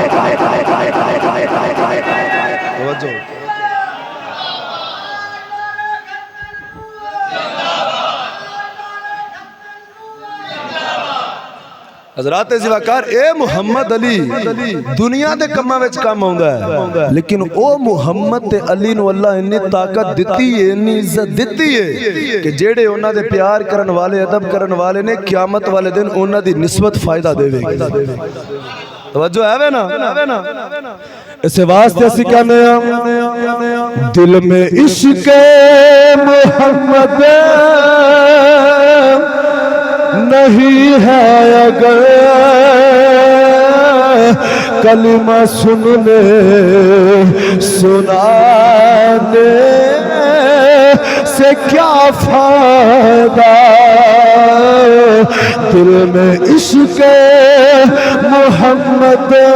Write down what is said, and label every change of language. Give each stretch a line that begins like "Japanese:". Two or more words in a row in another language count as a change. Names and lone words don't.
Punjabi: حضرات ذوالفقار اے محمد علی دنیا دے کماں وچ کام آوندا ہے لیکن او محمد تے علی نو اللہ انی طاقت دتی ہے انی عزت دتی ہے کہ جیڑے انہاں دے پیار کرن والے ادب کرن والے نے قیامت والے دن انہاں دی نسبت فائدہ دے گی توجہ ہے نا اس واسطے اسی کہنے ہیں
Urdu: دل میں عشق محمد نہیں ہے اگر کلمہ سننے سنانے سے کیا فائدہ دل میں عشق محمد